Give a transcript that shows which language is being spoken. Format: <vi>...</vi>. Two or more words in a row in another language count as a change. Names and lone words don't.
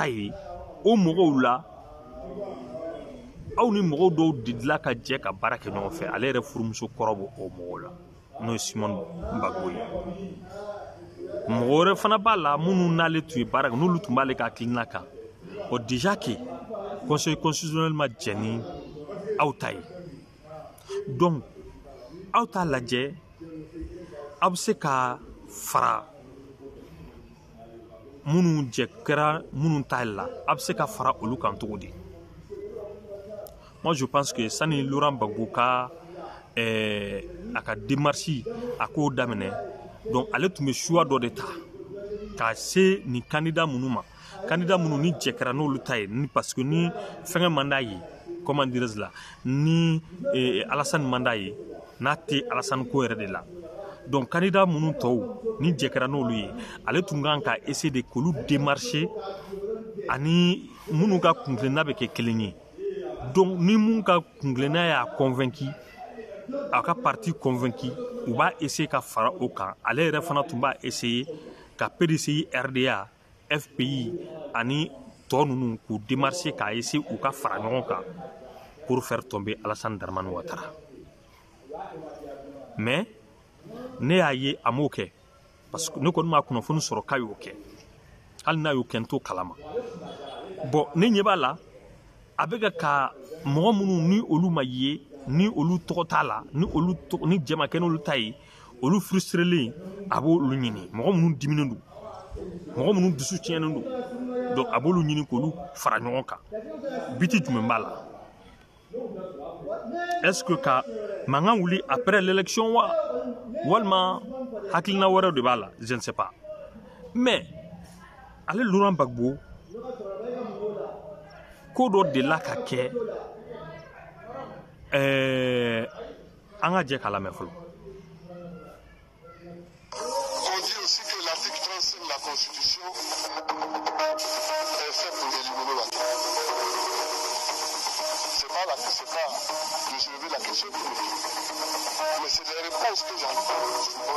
<bm>ye o mɔgɔw la aw ni mɔgɔw dɔw didila ka jɛ ka baara kɛ ɲɔgɔn fɛ ale yɛrɛ furumuso kɔrɔ b'o o mɔgɔw la n'o ye Simone Gbagbo ye mɔgɔ wɛrɛ fana b'a la minnu n'ale tun ye baara kɛ n'olu tun b'ale ka hakilina kan o</bm> <fr>déjà que conseil constitutionnel</fr> <bm>ma jɛ ni aw ta ye donc aw t'a lajɛ aw bɛ se ka fara minnu jɛ kɛra minnu ta la aw bɛ se ka fara olu kan cogo di</bm> <fr>moi je pense que</fr> <bm>sani Laurent Gbagbo ka a ka démarche a k'o daminɛ donc ale tun bɛ choix dɔ de ta k'a se ni candidat minnu ma candidat minnu ni jɛ kɛra n'olu ta ye ni parce que ni fɛngɛ man d'a ye</bm> <fr>comment dirais-je</fr> <bm>la ni Alassane man d'a ye n'a tɛ Alassane ko yɛrɛ de la donc candidat minnu tɔw ni jɛ kɛra n'olu ye ale tun kan ka</bm> <fr>essayer de</fr> <bm>k'olu démarcher ani minnu ka kuntilenna bɛ kɛ kelen ye donc ni mun ka kuntilenna y'a convaincu a ka parti convaincu u b'a essayer ka fara o kan ale yɛrɛ fana tun b'a essayer ka PDCI RDA FPI ani tɔ ninnu k'u démarcher k'a essayer u ka fara ɲɔgɔn kan</bm> <fr>pour faire tomber Alassane Dramane Ouattara.</fr> <bm>Mais ne y'a ye a m'o kɛ parce que ne kɔni m'a kunnafoni sɔrɔ k'a y'o kɛ hali n'a y'o kɛ n t'o kalama. Bon ne ɲɛ b'a la a bɛ ka mɔgɔ minnu ni olu ma ye ni olu tɔgɔ t'a la ni jɛ ma kɛ n'olu ta ye olu frustrelen a b'olu ɲini mɔgɔ minnu diminen don mɔgɔ minnu dusu tiɲɛnen don donc a b'olu ɲini k'olu fara ɲɔgɔn kan biti jumɛn b'a la</bm> <fr>est-ce que</fr> <bm>ka mankan wuli</bm> <fr>après l'élection</fr> <bm>wa walima hakilina wɛrɛ de b'a la</bm> <fr>je ne sais pas mais</fr> <bm>ale Laurent Gbagbo ko dɔ delila ka kɛ an ka jɛ k'a lamɛn fɔlɔ.</bm> <fr>On dit aussi que l'article 35 de la Constitution est fait pour éliminer Ouattara. C'est pas de soulever la question politique. Mais c'est des réponses que j'entends souvent.</fr>